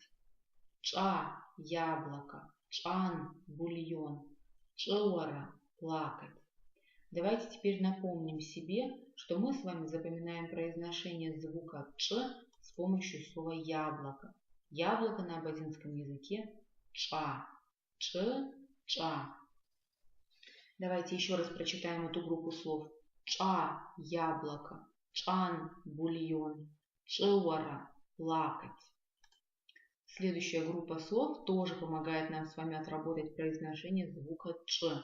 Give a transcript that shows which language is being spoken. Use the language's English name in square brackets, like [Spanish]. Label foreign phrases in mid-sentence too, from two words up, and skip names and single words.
[Russian] Ча – яблоко, чан – бульон, чуара – плакать. Давайте теперь напомним себе, что мы с вами запоминаем произношение звука «ч» с помощью слова «яблоко». Яблоко на абазинском языке «ча». «Ч», «ча». Давайте еще раз прочитаем эту группу слов. Ча – яблоко, чан – бульон, чуара – плакать. Следующая группа слов тоже помогает нам с вами отработать произношение звука «ч».